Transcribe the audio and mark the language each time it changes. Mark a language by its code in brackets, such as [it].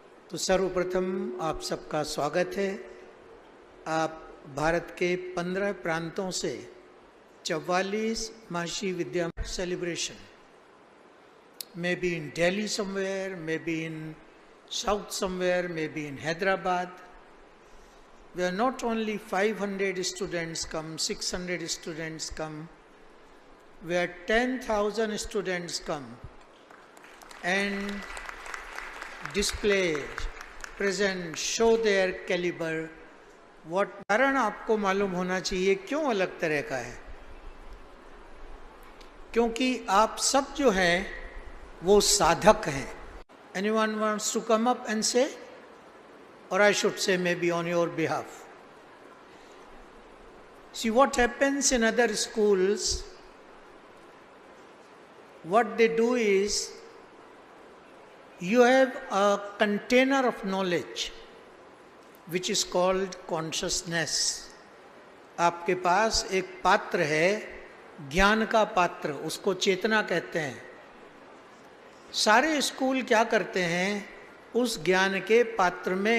[hi] तो सर्वप्रथम आप सबका स्वागत है। आप भारत के 15 प्रांतों से 44 महर्षि विद्या celebration, [en] Maybe in Delhi somewhere, maybe in south somewhere, maybe in Hyderabad. We are not only 500 students come, 600 students come, where 10,000 students come and display, present, show their caliber. [hi] What कारण आपको मालूम होना चाहिए क्यों अलग तरह का है? क्योंकि आप सब जो हैं वो साधक हैं। [en] Anyone wants to come up and say? Or I should say maybe on your behalf. See, what happens in other schools, what they do is, you have a container of knowledge which is called consciousness. [hi] आपके पास एक पात्र है, ज्ञान का पात्र, उसको चेतना कहते हैं। सारे स्कूल क्या करते हैं? उस ज्ञान के पात्र में ज्ञान को भर देते हैं। [en] These schools